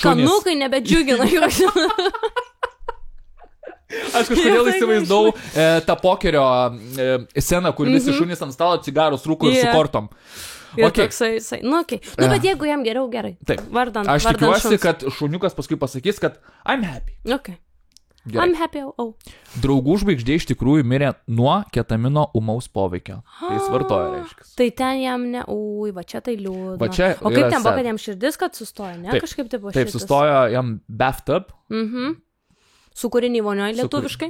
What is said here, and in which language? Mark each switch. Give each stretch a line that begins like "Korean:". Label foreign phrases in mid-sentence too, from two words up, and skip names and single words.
Lithuanian: Tie skanukai nebedžiugina juos. Aš kažkodėl įsivaizdau tą pokerio sceną, kur visi šunys ant stalo cigarus rūko ir su kortom. Ir toksai, okei. Bet jeigu jam geriau, gerai. Taip. Aš tikiuosi, kad šuniukas paskui pasakys, kad
English: I'm happy. Okay. Gerai. I'm happy,
Lithuanian: Draugų žvaigždė iš tikrųjų mirė nuo ketamino ūmaus poveikio. Tai jis vartoja, reiškia. Tai ten jam va čia tai liūdna. O kaip ten buvo, kad jam širdis, kad sustojo, ne? Taip, kažkaip tai buvo širdis. Taip, sustojo jam bathtub. Sūkurinį vonioje lietuviškai.